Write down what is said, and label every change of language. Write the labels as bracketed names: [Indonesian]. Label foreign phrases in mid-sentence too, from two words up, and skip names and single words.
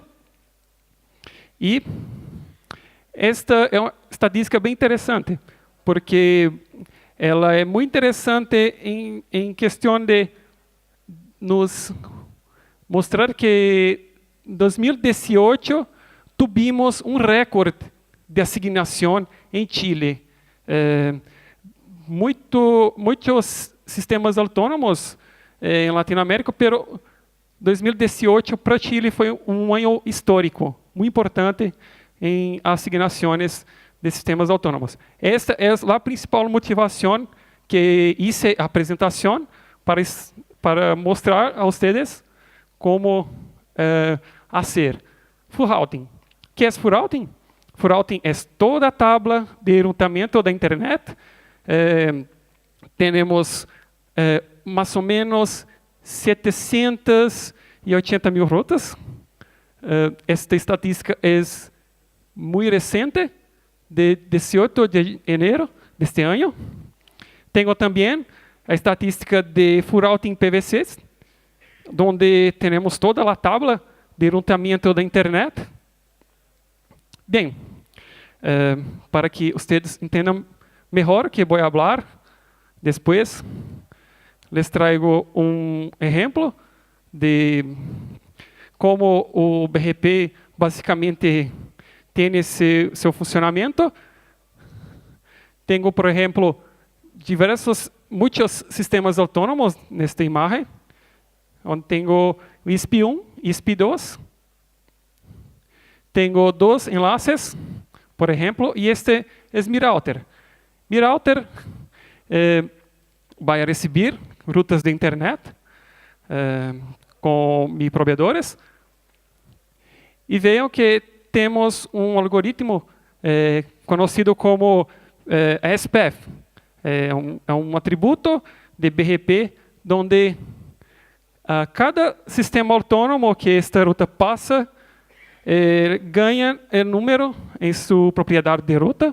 [Portuguese] E esta é uma estatística bem interessante, porque ela é muito interessante em questão de nos mostrar que em 2018 tivemos um recorde de asignação em Chile. Muitos sistemas autônomos em Latinoamérica, pero 2018 para Chile foi um ano histórico, muito importante em asignações de sistemas autônomos. Esta é a principal motivação que hice a apresentação para mostrar a vocês como fazer [English] full routing. [Portuguese] O que é [English] full routing? Full routing [Portuguese] é toda a tabla de routamento da internet. Temos mais ou menos 780 mil rutas. Esta estatística é muito recente, de 18 de enero deste ano. Tenho também a estatística de [English] full routing PVCs, [Portuguese] onde temos toda a tabla de routamento da internet. Bem, para que vocês entendam melhor o que vou falar depois, [Spanish] les traigo [Portuguese] exemplo de como o BGP basicamente tem seu funcionamento. Tenho, por exemplo, muitos sistemas autônomos nesta imagem, onde tenho o ISP1 e ISP2. Tenho 2 enlaces, por exemplo, e este é mi router. Mi router vai receber rutas de internet com meus provedores. E vejam que temos algoritmo conhecido como SPF. É atributo de BGP onde cada sistema autônomo que esta ruta passa ganha o número em sua propriedade de ruta.